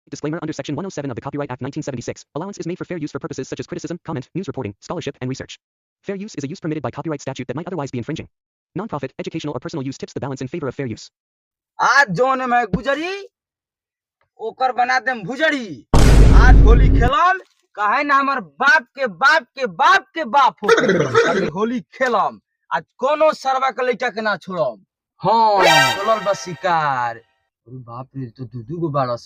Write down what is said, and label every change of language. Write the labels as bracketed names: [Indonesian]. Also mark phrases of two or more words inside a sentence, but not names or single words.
[English] Disclaimer under Section 107 of the Copyright Act 1976, allowance is made for fair use for purposes such as criticism, comment, news reporting, scholarship, and research. Fair use is a use permitted by copyright statute that might otherwise be infringing. Non-profit, educational, or personal use tips the balance in favor of fair use. [Bhojpuri] आज जोन में गुजरी ओकर बना देम भुजरी। आज होली खेलम कहे ना हमार बाप के बाप के बाप के बाप हो अभी होली खेलम। आज कोनो सरवा के लइका के ना छोड़म। हाँ चलल बस शिकार। अरे बाप रे तो दू गो बारस।